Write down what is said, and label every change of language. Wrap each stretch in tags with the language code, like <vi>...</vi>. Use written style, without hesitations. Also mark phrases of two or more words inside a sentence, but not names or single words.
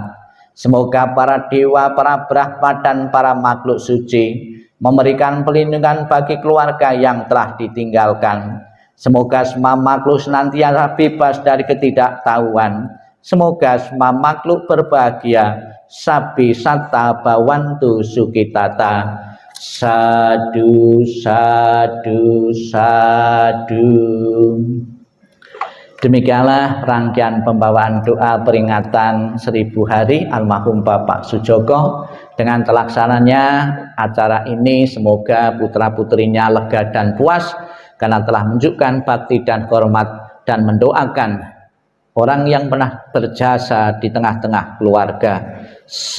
<id>Semoga para dewa, para Brahma dan para makhluk suci memberikan perlindungan bagi keluarga yang telah ditinggalkan. Semoga semua makhluk senantiasa bebas dari ketidaktahuan. Semoga semua makhluk berbahagia.</id> <pi>Sabi satta bawantu sukitata. Sadu, sadu, sadu.</pi> <id>Demikianlah rangkaian pembawaan doa peringatan 1000 hari almarhum Bapak Sujoko. Dengan terlaksananya acara ini, semoga putra-putrinya lega dan puas karena telah menunjukkan bakti dan hormat dan mendoakan orang yang pernah berjasa di tengah-tengah keluarga.</id>